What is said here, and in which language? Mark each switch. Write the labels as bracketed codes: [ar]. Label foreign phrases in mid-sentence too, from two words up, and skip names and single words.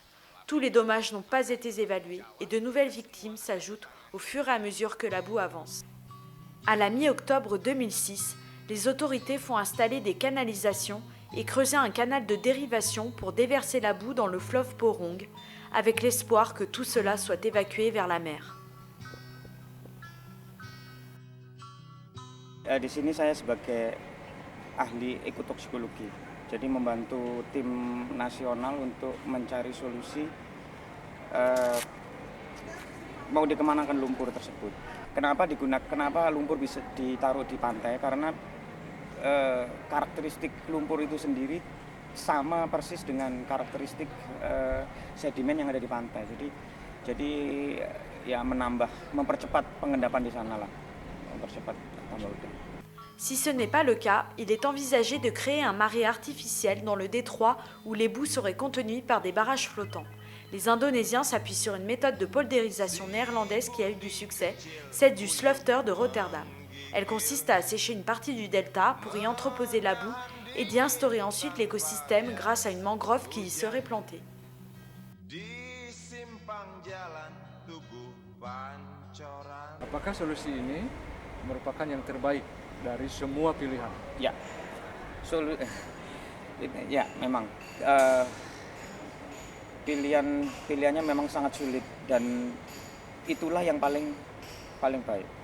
[fr] Tous les dommages n'ont pas été évalués et de nouvelles victimes s'ajoutent au fur et à mesure que la boue avance. À la mi-octobre 2006, les autorités font installer des canalisations et creuser un canal de dérivation pour déverser la boue dans le fleuve Porong, avec l'espoir que tout cela soit évacué vers la mer. [id] Di sini saya sebagai ahli ekotoksikologi, jadi membantu tim nasional untuk mencari solusi mau dikemanakan lumpur tersebut. Kenapa lumpur bisa ditaruh di pantai? Karena karakteristik lumpur itu sendiri sama persis dengan karakteristik sedimen yang ada di pantai. Jadi ya mempercepat pengendapan di sana lah, mempercepat tambah udang. [fr] Si ce n'est pas le cas, il est envisagé de créer un marais artificiel dans le détroit où les boues seraient contenues par des barrages flottants. Les Indonésiens s'appuient sur une méthode de poldérisation néerlandaise qui a eu du succès, celle du Slufter de Rotterdam. Elle consiste à assécher une partie du delta pour y entreposer la boue et d'y instaurer ensuite l'écosystème grâce à une mangrove qui y serait plantée. [id] Apakah solusi ini merupakan yang terbaik dari semua pilihan? Ya, ya memang pilihannya memang sangat sulit dan itulah yang paling baik.